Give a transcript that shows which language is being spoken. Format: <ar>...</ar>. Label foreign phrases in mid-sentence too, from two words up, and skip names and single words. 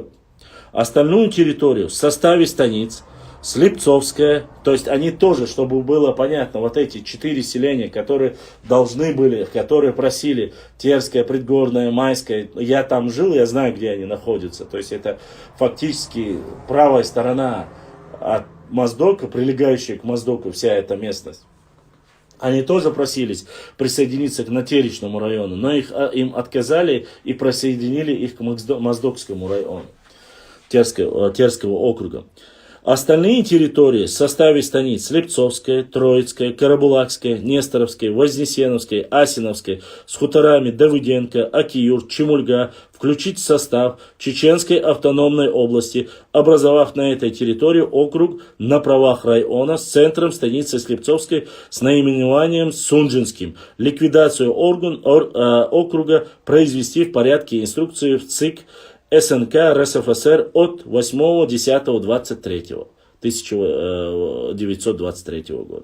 <ru>Остальную территорию в составе станиц Слепцовская, то есть они тоже, чтобы было понятно, вот эти 4 селения, которые которые просили Терская, Предгорная, Майская, я там жил, я знаю, где они находятся, то есть это фактически правая сторона от Моздока, прилегающая к Моздоку, вся эта местность. Они тоже просились присоединиться к натеречному району, но им отказали и присоединили их к Моздокскому району Терского округа. Остальные территории в составе станиц Слепцовская, Троицкая, Карабулакская, Несторовская, Вознесеновская, Асиновская с хуторами Давыденко, Акиюр, Чемульга включить в состав Чеченской автономной области, образовав на этой территории округ на правах района с центром станицы Слепцовской с наименованием Сунжинским. Ликвидацию округа произвести в порядке инструкции в ЦИК СНК РСФСР от 8.10.1923 года.</ru>